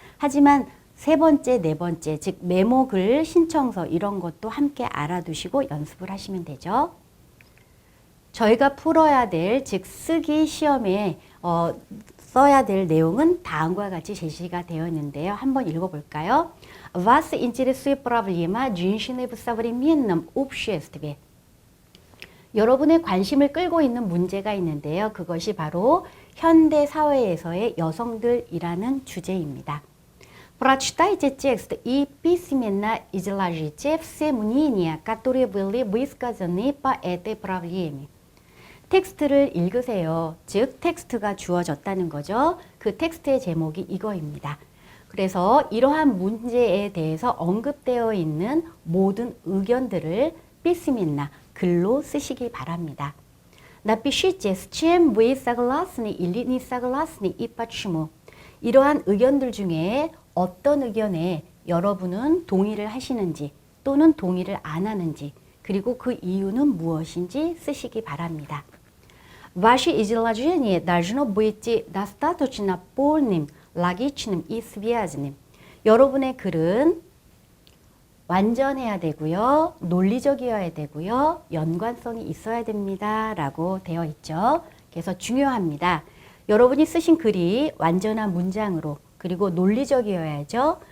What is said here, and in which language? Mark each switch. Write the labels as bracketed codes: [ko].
[ko] 하지만 3번째, 4번째, 즉 메모글, 신청서 이런 것도 함께 알아두시고 연습을 하시면 되죠. 저희가 풀어야 될, 즉 쓰기 시험에 써야 될 내용은 다음과 같이 제시가 되어 있는데요. 한번 읽어볼까요? [ru] Вас интересует проблема женщины в современном обществе. [ko] 여러분의 관심을 끌고 있는 문제가 있는데요. 그것이 바로 현대 사회에서의 여성들이라는 주제입니다. [ru] Прочитайте текст и письменно изложите все мнения, которые были высказаны по этой проблеме. [ko] 텍스트를 읽으세요. 즉 텍스트가 주어졌다는 거죠. 그 텍스트의 제목이 이거입니다. 그래서 이러한 문제에 대해서 언급되어 있는 모든 의견들을 [ru] письменно [ko] 글로 쓰시기 바랍니다. [ru] Напишите, с чем вы согласны или не согласны и почему. [ko] 이러한 의견들 중에 어떤 의견에 여러분은 동의를 하시는지 또는 동의를 안 하는지 그리고 그 이유는 무엇인지 쓰시기 바랍니다. [ru] Ваше изложение должно быть достаточно полным, логичным и связанным. [ko] 여러분의 글은 완전해야 되고요. 논리적이어야 되고요. 연관성이 있어야 됩니다. 라고 되어 있죠. 그래서 중요합니다. 여러분이 쓰신 글이 완전한 문장으로 그리고 논리적이어야죠.